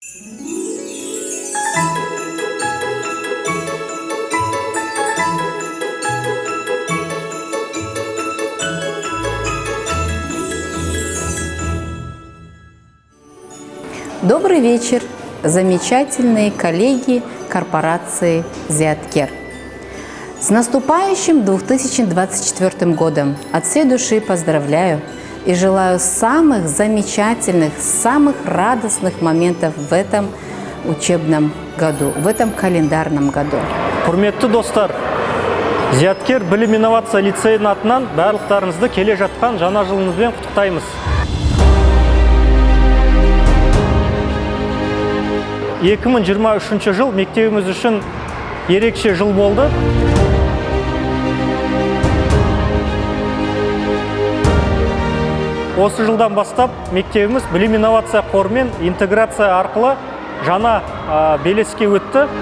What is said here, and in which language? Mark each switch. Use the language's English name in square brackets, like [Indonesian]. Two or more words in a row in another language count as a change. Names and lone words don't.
[Russian] Добрый вечер, замечательные коллеги корпорации Зиаткер. С наступающим 2024 годом от всей души поздравляю и желаю самых замечательных, самых радостных моментов в этом учебном году, в этом календарном году. [Kazakh] Құрметті достар, Зияткер білім инновация лицейінің атынан барлықтарыңызды келе жатқан жаңа жылыңызбен құттықтаймыз. 2023 жыл мектебіміз үшін ерекше жыл болды. Осы жылдан бастап мектебіміз білім инновация қорымен интеграция арқылы жаңа белеске өтті.